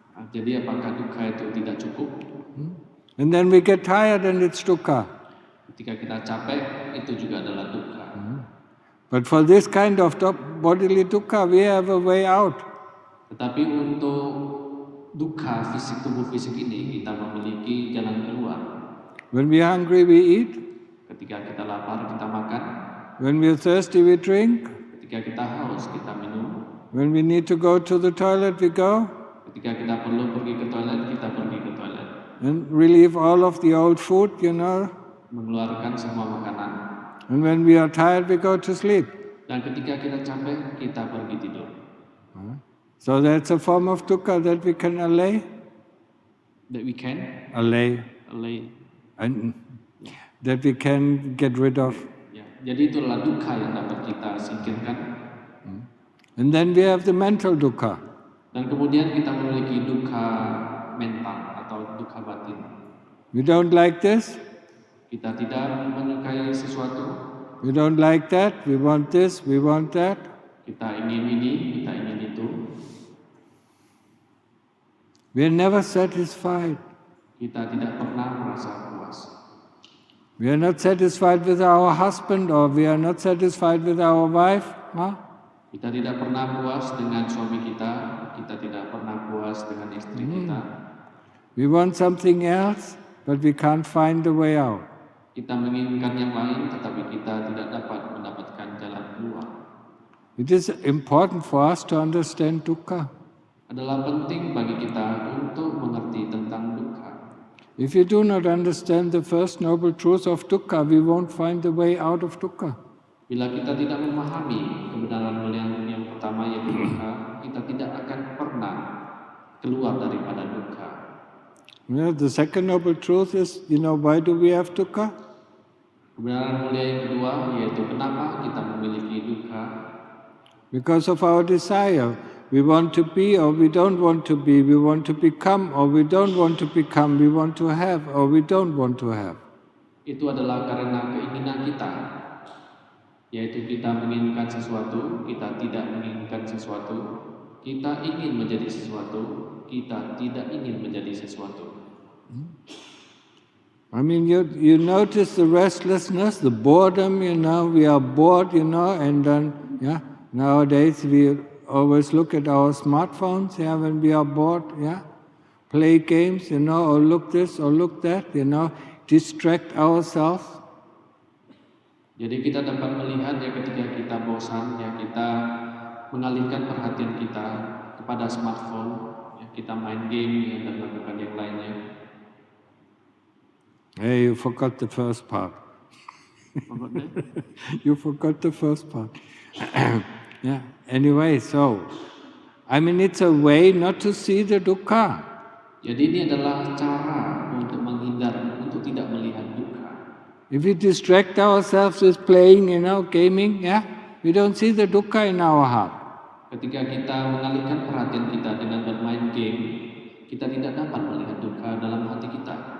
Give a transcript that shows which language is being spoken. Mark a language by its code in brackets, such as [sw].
[id] Jadi apakah dukkha itu tidak cukup? [en] And then we get tired and it's dukkha. [id] Ketika kita capek, itu juga adalah dukkha. [en] But for this kind of bodily dukkha, we have a way out. [id] Tetapi untuk dukkha fisik, tubuh fisik ini, kita memiliki jalan keluar. [en] When we are hungry, we eat. [id] Ketika kita lapar, kita makan. [en] When we are thirsty, we drink. [id] Ketika kita haus, kita minum. [en] When we need to go to the toilet, we go. [id] Ketika kita perlu pergi ke toilet, kita pergi ke toilet. [en] And relieve all of the old food, [id] Mengeluarkan semua makanan. [en] And when we are tired, we go to sleep. [id] Dan ketika kita capek, kita pergi tidur. [en] So that's a form of dukkha that we can allay. That we can Allay. And that we can get rid of. [id] Ya, jadi itulah dukkha yang dapat kita singkirkan. [en] And then we have the mental dukkha. [id] Dan kemudian kita memiliki dukkha mental atau dukkha batin. [en] We don't like this. [id] Kita tidak menyukai sesuatu. [en] We don't like that. We want this. We want that. [id] Kita ingin ini, kita ingin itu. [en] We are never satisfied. [id] Kita tidak pernah merasa puas. [en] We are not satisfied with our husband or we are not satisfied with our wife. [id] Kita tidak pernah puas dengan suami kita. Kita tidak pernah puas dengan istri kita. [en] We want something else, but we can't find the way out. [id] Kita menginginkan yang lain, tetapi kita tidak dapat mendapatkan jalan keluar. [en] It is important for us to understand dukkha. [id] Adalah penting bagi kita untuk mengerti tentang dukkha. [en] If you do not understand the first noble truth of dukkha, we won't find the way out of dukkha. [id] Bila kita tidak memahami kebenaran mulia yang pertama yaitu dukkha, kita tidak akan pernah keluar daripada dukkha. [en] The second noble truth is, why do we have dukkha? [id] Kebenaran mulia yang kedua yaitu kenapa kita memiliki dukkha? [en] Because of our desire. We want to be or we don't want to be. We want to become or we don't want to become. We want to have or we don't want to have. [id] Itu adalah karena keinginan kita. Yaitu kita menginginkan sesuatu, kita tidak menginginkan sesuatu. Kita ingin menjadi sesuatu, kita tidak ingin menjadi sesuatu. [en] I mean, you notice the restlessness, the boredom, we are bored, and then, nowadays we always look at our smartphones, when we are bored, play games, or look this or look that, distract ourselves. [id] Jadi kita dapat melihat ketika kita bosan, kita mengalihkan perhatian kita kepada smartphone, kita main game dan melakukan yang lainnya. [en] Hey, you forgot the first part. Forgot that? You forgot the first part. Yeah. Anyway, so it's a way not to see the dukkha. [id] Jadi ini adalah cara untuk menghindar, untuk tidak melihat dukkha. [en] If we distract ourselves with playing, gaming, we don't see the dukkha in our heart. [id] Ketika kita mengalihkan perhatian kita dengan bermain game, kita tidak dapat melihat dukkha dalam hati kita.